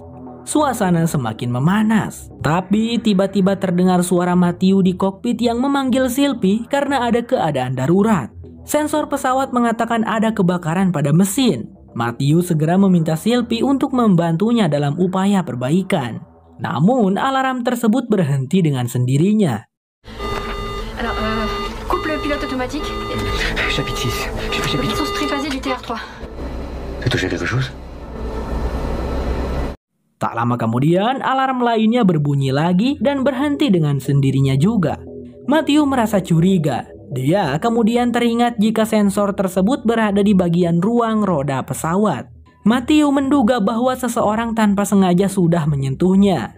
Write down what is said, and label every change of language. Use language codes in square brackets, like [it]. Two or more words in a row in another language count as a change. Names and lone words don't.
[id] Suasana semakin memanas. Tapi tiba-tiba terdengar suara Matthew di kokpit yang memanggil Sylvie karena ada keadaan darurat. Sensor pesawat mengatakan ada kebakaran pada mesin. Matthew segera meminta Sylvie untuk membantunya dalam upaya perbaikan. Namun alarm tersebut berhenti dengan sendirinya. [fr] Alors, coupe le pilote automatique. Chapitre 6. J'ai fait chapitre. Source triphasée du TR3. T'as touché quelque chose? [id] Tak lama kemudian, alarm lainnya berbunyi lagi dan berhenti dengan sendirinya juga. Matthew merasa curiga. Dia kemudian teringat jika sensor tersebut berada di bagian ruang roda pesawat. Matthew menduga bahwa seseorang tanpa sengaja sudah menyentuhnya.